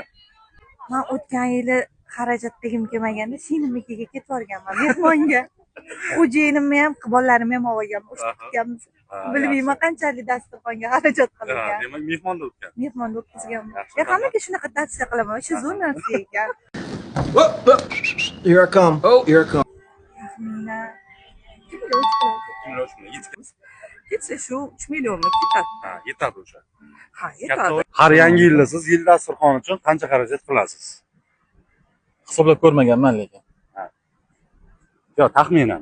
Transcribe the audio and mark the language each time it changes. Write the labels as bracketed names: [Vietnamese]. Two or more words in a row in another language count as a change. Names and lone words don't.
[Uzbek] Men o'tgan yili xarajat qilgim kelmaganda singlimikiga ketib borganman mehmonga. Xo'jayinimni ham, bolalarimni ham olganman. O'sha ketganmiz. Bilmayman qanchalik dasturxonga xarajat qilingan. Demak, mehmonda o'tgan. Mehmonda o'tkazganman. Hammaga shunaqa tavsiya qilaman. O'sha zo'r narsa ekan. [English] Here I come. Oh, here I come. [Uzbek] Taxminan Yetgan. ketsa shu 3 millionga ketadi. Ha, yetadi o'sha. Ha, yetadi. Har yangi yilda siz yil dasturxoni uchun qancha xarajat qilasiz? Hisoblab ko'rmaganman lekin. Yo, taxminan.